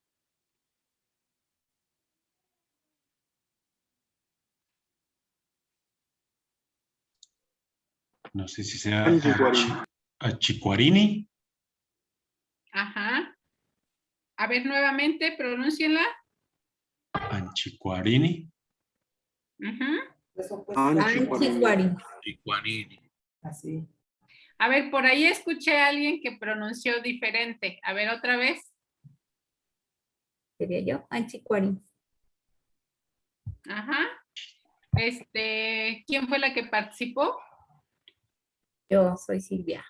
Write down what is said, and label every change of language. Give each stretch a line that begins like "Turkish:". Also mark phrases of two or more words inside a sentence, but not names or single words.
Spanish: No sé si sea
Purepecha: Anchicuarini. Achicuarini.
Spanish: Ajá. A ver, nuevamente, pronúncienla.
Purepecha: Anchicuarini. Anchicuarini. Anchicuarini.
Spanish: Así. A ver, por ahí escuché a alguien que pronunció diferente. A ver, otra vez. Sería yo, Anchicuarini. Ajá. ¿Quién fue la que participó? Yo soy Silvia.